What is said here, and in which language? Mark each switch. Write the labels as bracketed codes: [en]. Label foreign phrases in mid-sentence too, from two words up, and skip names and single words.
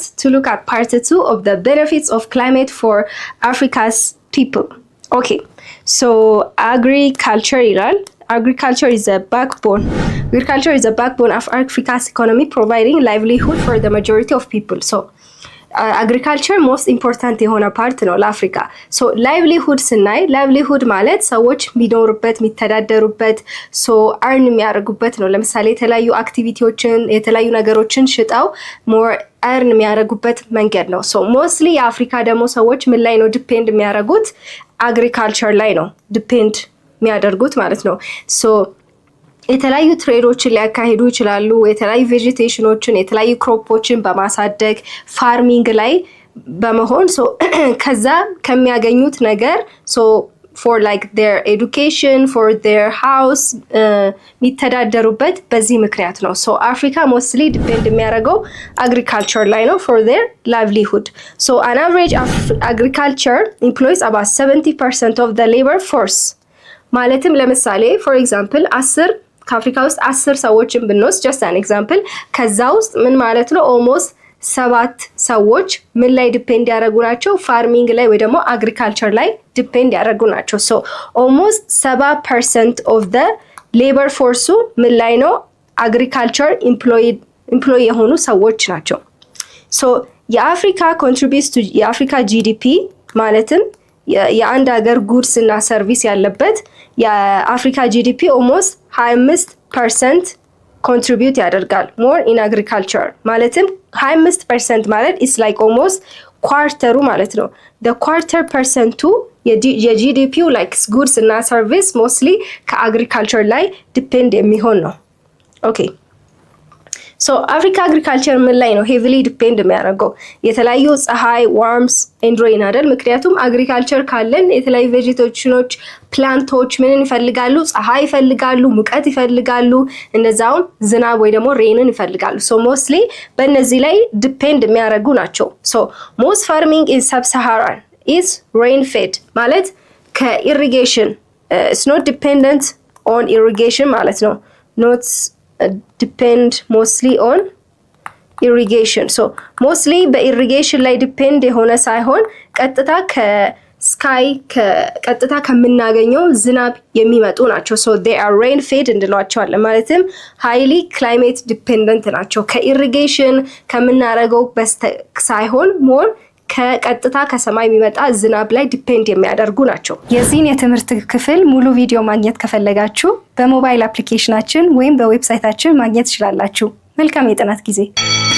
[en] To look at part 2 of the benefits of climate for Africa's people. Okay, so agriculture is a backbone. Agriculture is a backbone of Africa's economy, providing livelihood for the majority of people. So agriculture most important [am] የሆነ ፓርት ነው ለአፍሪካ። [en] so livelihood [am] ስናይ ላይቭሊሁድ ማለት ሰዎች የሚኖሩበት የሚተዳደሩበት [en] so earn [am] የሚያደርጉበት ነው። ለምሳሌ የተለያዩ አክቲቪቲዎችን የተለያዩ ነገሮችን ሽጠው [en] more earn [am] የሚያደርጉበት መንገድ ነው። [en] so mostly [am] የአፍሪካ ደግሞ ሰዎች ምን ላይ ነው ዲፔንድ የሚያደርጉት? አግሪካልቸር ላይ ነው ዲፔንድ የሚያደርጉት ማለት ነው። ሶ የተለያዩ ትሬዶችን ሊያካሂዱ ይችላሉ። የተለያዩ ቬጂቴሽኖችን የተለያዩ ክሮፖችን በማሳደግ ፋርሚንግ ላይ በመሆን ሶ ከዛ ከሚያገኙት ነገር [en] so for like their education, for their house [am] የሚተዳደሩበት በዚህ ምክንያት ነው። ሶ አፍሪካ [en] mostly depend [am] የሚያደርገው አግሪካልቸር ላይ ነው [en] for their livelihood. So an average of agriculture employs about 70% of the labor force. [am] ማለትም ለምሳሌ [en] for example [am] ከአፍሪካ ውስጥ 10 ሰዎችን ብንወስድ [en] just an example [am] ከዛ ውስጥ ምን ማለት ነው almost 7 ሰዎች ምን ላይ ዲፔንድ ያደረጉ ናቸው? ፋርሚንግ ላይ ወይ ደግሞ አግሪካልቸር ላይ ዲፔንድ ያደረጉ ናቸው። [en] so almost 70% of the labor force [am] ምን ላይ ነው? [en] agriculture employ [am] የሆኑ ሰዎች ናቸው። so የአፍሪካ [en] contributes to [am] የአፍሪካ GDP ማለትም የአንድ ሀገር ጉድስ እና ሰርቪስ ያለበት የአፍሪካ ጂዲፒ almost 25% ኮንትሪቢዩት ያደርጋል [en] more in agriculture። [am] ማለትም 25% ማለት [en] is like almost [am] ኳርተሩ ማለት ነው። [en] the quarter percent [am] የጂዲፒው like ጉድስ እና ሰርቪስ ሞስትሊ ከአግሪካልቸር ላይ ዲፔንድ የሚሆን ነው። [en] okay so [am] አፍሪካ አግሪካልቸር ምን ላይ ነው [en] heavily depend [am] የሚያደርገው? የተለያዩ ፀሐይ [en] warmth and rain [am] አይደል? ምክንያቱም አግሪካልቸር ካለን የተለያዩ ቬጂቴሽኖች ፕላንቶች ምንን ይፈልጋሉ? ፀሐይ ይፈልጋሉ፣ ሙቀት ይፈልጋሉ፣ እንደዛውም ዝናብ ወይ ደግሞ ሬንን ይፈልጋሉ። [en] so mostly [am] በእነዚህ ላይ ዲፔንድ የሚያደርጉ ናቸው። [en] so most farming in Sub-Saharan is rain fed [am] ማለት ከኢሪጌሽን [en] it's not dependent on irrigation [am] ማለት ነው። [en] not depend mostly on irrigation. So mostly [am] በኢሪጌሽን ላይ ዲፔንድ የሆነ ሳይሆን ቀጥታ ከስካይ ቀጥታ ከምናገኘው ዝናብ የሚመጡ ናቸው። [en] so they are rain fed [am] እንላቸዋለን። ማለትም [en] highly climate dependent [am] ናቸው። ከኢሪጌሽን ከምናረገው ሳይሆን more ከቀጥታ ከሰማይ የሚመጣ ዝናብ ላይ ዲፔንድ የሚያደርጉ ናቸው። የዚህን የትምህርት ክፍል ሙሉ ቪዲዮ ማግኘት ከፈለጋችሁ በሞባይል አፕሊኬሽናችን ወይም በዌብሳይታችን ማግኘት ትችላላችሁ። መልካም የጥናት ጊዜ